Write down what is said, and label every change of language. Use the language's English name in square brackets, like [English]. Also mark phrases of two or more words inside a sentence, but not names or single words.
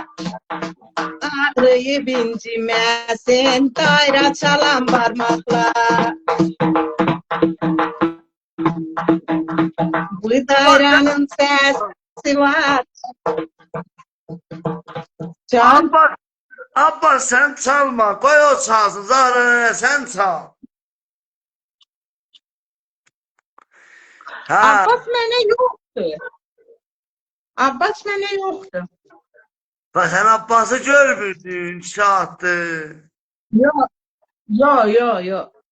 [Azerbaijani] Ağrıyıb inciməsin, dairə çalan barmaqlar. Bu dairənin səsi var. Can. [Turkish] Abbas sen çalma, koy o çalsın. Zahra nene sen çal. [Azerbaijani] Abbas mənə yoxdur. Abbas mənə yoxdur. [Turkish] Bak sen Abbas'ı görmürdün, saattir. [Azerbaijani] Yox.